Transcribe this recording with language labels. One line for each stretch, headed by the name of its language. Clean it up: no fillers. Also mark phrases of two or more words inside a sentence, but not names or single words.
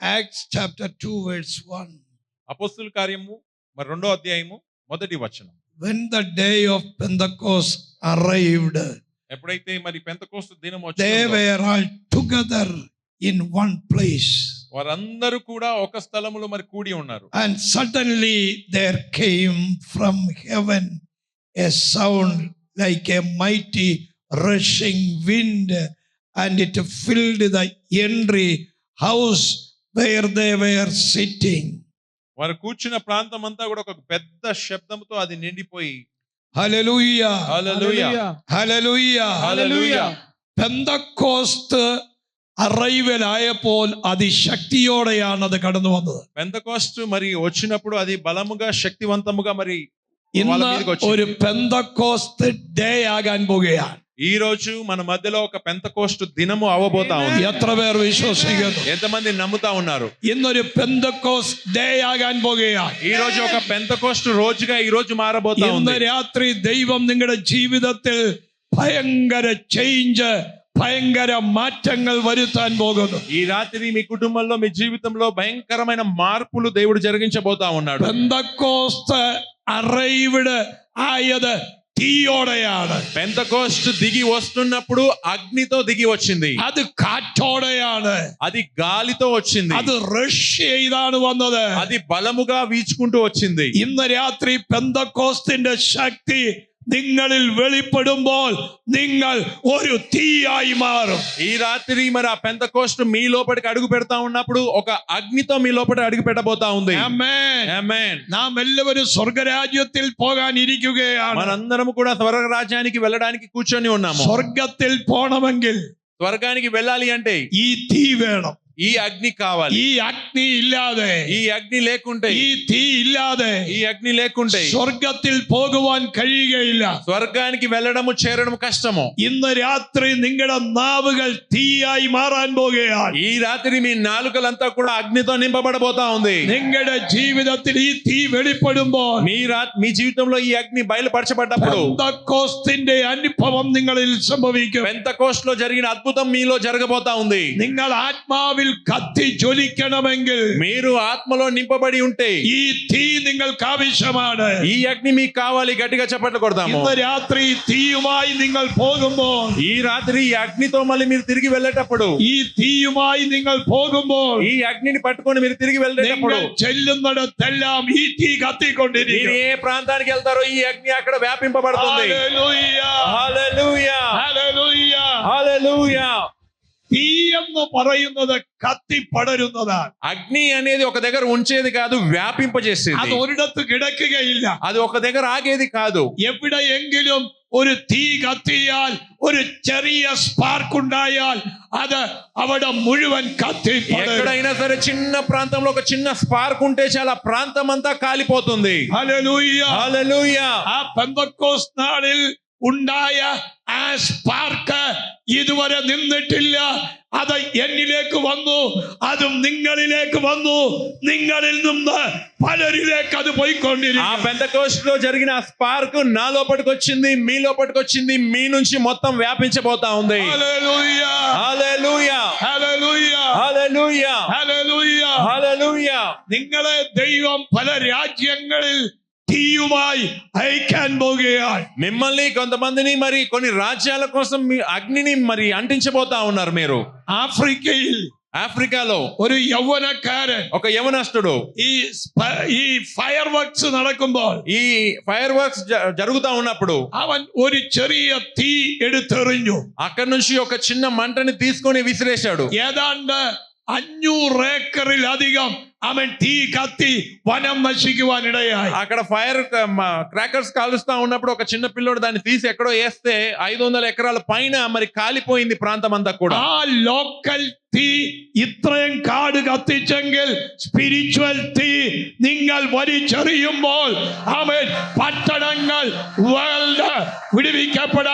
English: Acts chapter 2 verse 1.
Telugu: అపోస్తుల కార్యము మరి 2వ అధ్యాయము మొదటి వచనం.
English: When the day of Pentecost arrived,
Telugu: ఎప్పుడైతే మరి పెంతెకోస్తు దినం
English: they
Telugu: వచ్చిందో
English: were all together in one place.
Telugu: వారందరూ కూడా ఒక స్థలములో మరి కూడి ఉన్నారు.
English: And suddenly there came from heaven a sound like a mighty rushing wind, and it filled the entry house where they were sitting.
Telugu: వారు కూర్చున్న ప్రాంతం అంతా కూడా ఒక పెద్ద శబ్దంతో అది నిండిపోయి
English: Hallelujah.
Telugu: హల్లెలూయా
English: Hallelujah.
Telugu: హల్లెలూయా.
Malayalam: പെന്തക്കോസ്ത് അറൈവൽ ആയപ്പോൾ അതിശക്തിയോടെയാണ് അത് കടന്നു വന്നത്.
Telugu: పెంతెకోస్తు మరి వచ్చినప్పుడు అది బలముగా శక్తివంతముగా మరి వాళ్ళ
Malayalam: ഇന്ന്
Telugu: మీదకి
Malayalam: ഒരു
Telugu: వచ్చింది.
Malayalam: പെന്തക്കോസ്ത് ഡേ ആകാൻ പോകുകയാണ്.
Telugu: ఈ రోజు మన మధ్యలో ఒక పెంతెకోస్తు దినము అవబోతా ఉంది.
Malayalam: എത്ര പേർ വിശ്വസിക്കുന്നു?
Telugu: ఎంతమంది నమ్ముతా ఉన్నారు?
Malayalam: ഇന്നൊരു പെന്തക്കോസ്ത് ഡേ ആകാൻ പോകുകയാണ്.
Telugu: ఈ రోజు ఒక పెంతెకోస్తు రోజుగా ఈ రోజు మారబోతా
Malayalam: ഇന്ന്
Telugu: ఉంది.
Malayalam: രാത്രി ദൈവം നിങ്ങളുടെ ജീവിതത്തിൽ ഭയങ്കര ചേഞ്ച്, ഭയങ്കര മാറ്റങ്ങൾ വരുത്താൻ പോകുന്നു.
Telugu: ఈ రాత్రి మీ కుటుంబంలో మీ జీవితంలో భయంకరమైన మార్పులు దేవుడు జరిగించబోతా ఉన్నాడు.
Malayalam: പെന്തക്കോസ്ത് അറൈവ്ഡ് ആയത് തീയോടെയാണ്.
Telugu: పెంతెకోస్తు దిగి వస్తున్నప్పుడు అగ్నితో దిగి వచ్చింది.
Malayalam: അത് കാറ്റോടെയാണ്.
Telugu: అది గాలితో వచ్చింది.
Malayalam: അത് റഷ് ചെയ്താണ് വന്നത്.
Telugu: అది బలముగా వీచుకుంటూ వచ్చింది.
Malayalam: ഇന്ന് രാത്രി പെന്തക്കോസ്തിന്റെ ശക്തി നിങ്ങളിൽ വെളിപ്പെടുമ്പോൾ നിങ്ങൾ ഒരു തീയായി മാറും.
Telugu: ఈ రాత్రి మరి ఆ పెంతెకోస్తు మీ లోపలికి అడుగు పెడతా ఉన్నప్పుడు ఒక అగ్నితో మీ లోపల అడుగు పెట్టబోతా ఉంది.
Malayalam: ആമേൻ.
Telugu: ఆమేన్.
Malayalam: നാം എല്ലാവരും സ്വർഗരാജ്യത്തിൽ പോകാൻ ഇരിക്കുകയാണ്.
Telugu: మనందరం కూడా స్వర్గ రాజ్యానికి వెళ్ళడానికి కూర్చొని ఉన్నాము.
Malayalam: സ്വർഗത്തിൽ പോണമെങ്കിൽ
Telugu: స్వర్గానికి వెళ్ళాలి అంటే
Malayalam: ഈ തീ വേണം.
Telugu: ఈ అగ్ని కావాలి.
Malayalam: ഈ അഗ്നി ഇല്ലാതെ,
Telugu: ఈ అగ్ని లేకుంటే,
Malayalam: ഈ തീ ഇല്ലാതെ
Telugu: ఈ అగ్ని లేకుంటే
Malayalam: സ്വർഗത്തിൽ പോകുവാൻ കഴിയുകയില്ല.
Telugu: స్వర్గానికి వెళ్ళడము చేరడము కష్టము.
Malayalam: ഇന്ന് രാത്രി നിങ്ങളുടെ നാവുകൾ തീയായി മാറാൻ പോകുകയാണ്.
Telugu: ఈ రాత్రి మీ నాలుకలంతా కూడా అగ్నితో నింపబడబోతా ఉంది.
Malayalam: നിങ്ങളുടെ ജീവിതത്തിൽ ഈ തീ വെളിപ്പെടുമ്പോൾ
Telugu: మీ జీవితంలో ఈ అగ్ని బయలుపరచబడ్డప్పుడు
Malayalam: പെന്തക്കോസ്തിന്റെ അനുഭവം നിങ്ങളിൽ സംഭവിക്കും.
Telugu: పెంతెకోస్తులో జరిగిన అద్భుతం మీలో జరగబోతా ఉంది.
Malayalam: നിങ്ങൾ ആത്മാവിൽ കത്തി ജ്വലിക്കണമെങ്കിൽ
Telugu: మీరు ఆత్మలో నింపబడి ఉంటే
Malayalam: ഈ തീ നിങ്ങൾക്ക് ആവശ്യമാണ്.
Telugu: ఈ అగ్ని మీకు కావాలి. గట్టిగా చప్పట్లు కొడదాము.
Malayalam: ഇന്ന് രാത്രി തീയുമായി നിങ്ങൾ പോകുമ്പോൾ,
Telugu: ఈ రాత్రి ఈ అగ్నితో మళ్ళీ మీరు తిరిగి వెళ్ళేటప్పుడు,
Malayalam: ഈ തീയുമായി നിങ്ങൾ പോകുമ്പോൾ
Telugu: ఈ అగ్నిని పట్టుకొని మీరు తిరిగి వెళ్ళేటప్పుడు
Malayalam: നിങ്ങൾ ചെല്ലുന്നിടത്തെല്ലാം ഈ തീ
Telugu: మీరు
Malayalam: കത്തിക്കൊണ്ടിരിക്കും.
Telugu: ఏ ప్రాంతానికి వెళ్తారో ఈ అగ్ని అక్కడ వ్యాపింపబడుతుంది.
Malayalam: ഹല്ലേലൂയ.
Telugu: హల్లెలూయా
Malayalam: ഹല്ലേലൂയ.
Telugu: హల్లెలూయా.
Malayalam: തീ എന്ന് പറയുന്നത് കത്തി പടരുന്നതാണ്.
Telugu: అగ్ని అనేది ఒక దగ్గర ఉంచేది కాదు,
Malayalam: അത്
Telugu: వ్యాపింపజేసేది.
Malayalam: ഒരിടത്ത് കിടക്കുകയില്ല.
Telugu: అది ఒక దగ్గర ఆగేది కాదు.
Malayalam: എവിടെയെങ്കിലും ഒരു തീ കത്തിയാൽ, ഒരു ചെറിയ സ്പാർക്ക് ഉണ്ടായാൽ അത് അവിടെ മുഴുവൻ കത്തി പടരും.
Telugu: ఎక్కడైనా సరే చిన్న ప్రాంతంలో ఒక చిన్న స్పార్క్ ఉంటే చాలా ప్రాంతం అంతా కాలిపోతుంది.
Malayalam: ഹല്ലേലൂയ.
Telugu: హల్లెలూయా.
Malayalam: ആ പെന്തക്കോസ്ത് നാളിൽ ഉണ്ടായ ആ സ്പാർക്ക് ഇതുവരെ നിന്നിട്ടില്ല. അത് എന്നിലേക്ക് വന്നു, അതും നിങ്ങളിലേക്ക് വന്നു. നിങ്ങളിൽ നിന്ന് പലരിലേക്ക് അത്
Telugu: ఆ
Malayalam: പോയിക്കൊണ്ടിരിക്കും.
Telugu: పెంతెకోస్తులో జరిగిన ఆ స్పార్క్ నా లోపలికి వచ్చింది, మీ లోపలికి వచ్చింది, మీ నుంచి మొత్తం వ్యాపించబోతా ఉంది.
Malayalam: ഹല്ലേലൂയ.
Telugu: హల్లెలూయా.
Malayalam: ഹല്ലേലൂയ.
Telugu: హల్లెలూయా.
Malayalam: ഹല്ലേലൂയ.
Telugu: హల్లెలూయా.
Malayalam: നിങ്ങളെ ദൈവം പല രാജ്യങ്ങളിൽ തീയുമായി അയക്കാൻ പോകുകയാണ്.
Telugu: మిమ్మల్ని కొంతమందిని మరి కొన్ని రాజ్యాల కోసం మీ అగ్నిని మరి అంటించబోతా ఉన్నారు. మీరు
Malayalam: ആഫ്രിക്കയിൽ
Telugu: ఆఫ్రికాలో
Malayalam: ഒരു യൗവനക്കാരൻ
Telugu: ఒక యవనస్తుడు
Malayalam: ഈ
English: fire works
Malayalam: നടക്കുമ്പോൾ
Telugu: ఈ
English: fire works
Telugu: జరుగుతా ఉన్నప్పుడు
Malayalam: അവൻ ഒരു ചെറിയ തീ എടുത്തെറിഞ്ഞു.
Telugu: అక్కడి నుంచి ఒక చిన్న మంటని తీసుకొని విసిరేశాడు.
Malayalam: ഏതാണ്ട് 500 ഏക്കറിലധികം അവൻ തീ കത്തി വനം നശിക്കുവാനിടയായി.
Telugu: అక్కడ
English: fire crackers
Telugu: కాలుస్తా ఉన్నప్పుడు ఒక చిన్న పిల్లోడు దాన్ని తీసి ఎక్కడో వేస్తే 500 ఎకరాల పైన మరి కాలిపోయింది ప్రాంతం అంతా కూడా.
Malayalam: ആ ലോക്കൽ തീ ഇത്രയും കാട് കത്തിച്ചെങ്കിൽ സ്പിരിച്വൽ തീ നിങ്ങൾ വലിച്ചെറിയുമ്പോൾ അവൻ പട്ടണങ്ങൾ വിടുവിക്കപ്പെടാൻ